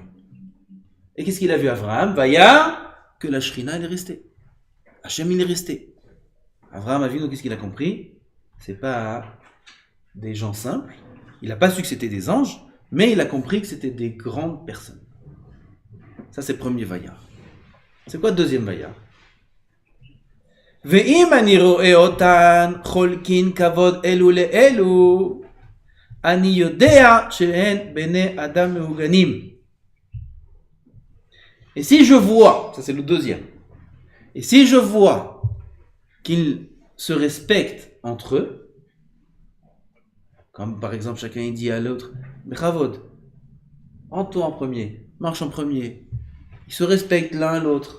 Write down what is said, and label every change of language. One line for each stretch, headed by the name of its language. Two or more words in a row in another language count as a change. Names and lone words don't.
French: Et qu'est-ce qu'il a vu Abraham? Vaya, que la Shrina, elle est restée. Hachem, il est resté. Abraham Avinu, qu'est-ce qu'il a compris? C'est pas des gens simples. Il n'a pas su que c'était des anges, mais il a compris que c'était des grandes personnes. Ça, c'est le premier Vayar. C'est quoi le deuxième Vayar?
Hebrew: ואם אני רואה אותן חולקין כבוד אלו לאלו אני יודע שהן בני אדם מהוגנים.
French: Et si je vois, ça c'est le deuxième, et si je vois qu'ils se respectent entre eux, comme par exemple chacun il dit à l'autre, Bechavod, entre-toi en premier, marche en premier, ils se respectent l'un à l'autre.